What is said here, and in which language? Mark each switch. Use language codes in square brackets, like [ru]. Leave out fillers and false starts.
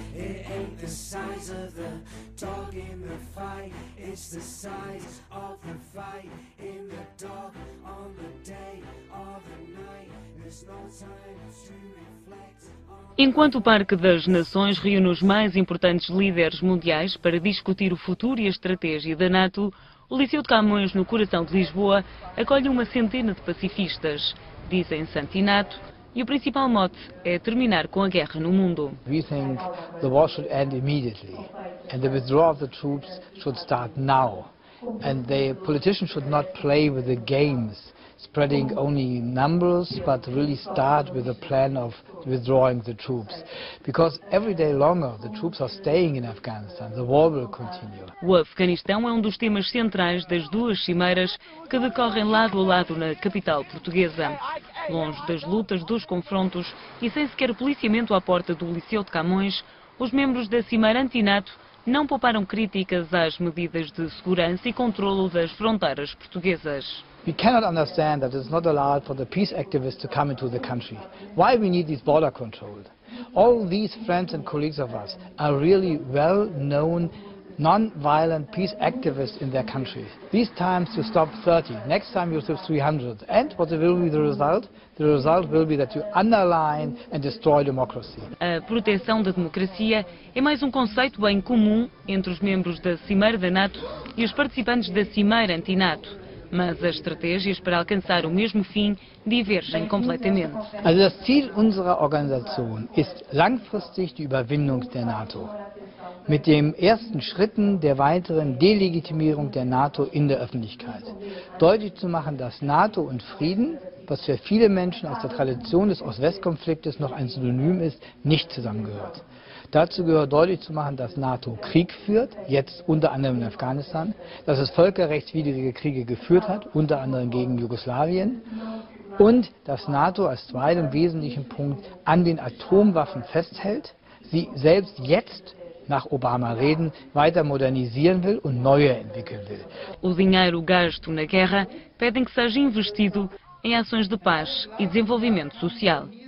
[en] It ain't the size of the dog in the fight, it's the size of the fight. In the dark, on the day, or the night, there's no time to reflect. [pt] Enquanto o Parque das Nações reúne os mais importantes líderes mundiais para discutir o futuro e a estratégia da NATO, o Liceu de Camões, no coração de Lisboa, acolhe uma centena de pacifistas. Dizem-se anti-NATO. E o principal mote é terminar com a guerra no mundo. [en] We think the war should end immediately, and the withdrawal of the troops should start now, and the politicians should not play with the games, spreading only numbers, but really start with a plan of withdrawing the troops, because every day longer the troops are staying in Afghanistan, the war will continue. [pt] O Afeganistão é um dos temas centrais das duas cimeiras que decorrem lado a lado na capital portuguesa. Longe das lutas, dos confrontos e sem sequer policiamento à porta do Liceu de Camões, os membros da cimeira anti-NATO não pouparam críticas às medidas de segurança e controlo das fronteiras portuguesas. [en] We cannot understand that it's not allowed for the peace activists to come into the country. Why we need this border control? All these friends and colleagues of us are really well-known non-violent peace activists in their country. This time you stop 30, next time you stop 300. And what will be the result? The result will be that you underline and destroy democracy. [pt] A proteção da democracia é mais um conceito bem comum entre os membros da Cimeira da NATO e os participantes da Cimeira anti-NATO. Mas as estratégias para alcançar o mesmo fim divergem completamente. [de] O Ziel unserer Organisation ist langfristig die Überwindung der NATO. Mit den ersten Schritten der weiteren Delegitimierung der NATO in der Öffentlichkeit. Deutlich zu machen, dass NATO und Frieden, was für viele Menschen aus der Tradition des Ost-West-Konfliktes noch ein Synonym ist, nicht zusammengehört. Dazu gehört deutlich zu machen, dass NATO Krieg führt, jetzt unter anderem in Afghanistan, dass es völkerrechtswidrige Kriege geführt hat, unter anderem gegen Jugoslawien, und dass NATO als zweiten wesentlichen Punkt an den Atomwaffen festhält, sie selbst jetzt, nach Obama-Reden, weiter modernisieren will und neue entwickeln will. [pt] O dinheiro gasto na guerra pedem que seja investido em ações de paz e desenvolvimento social.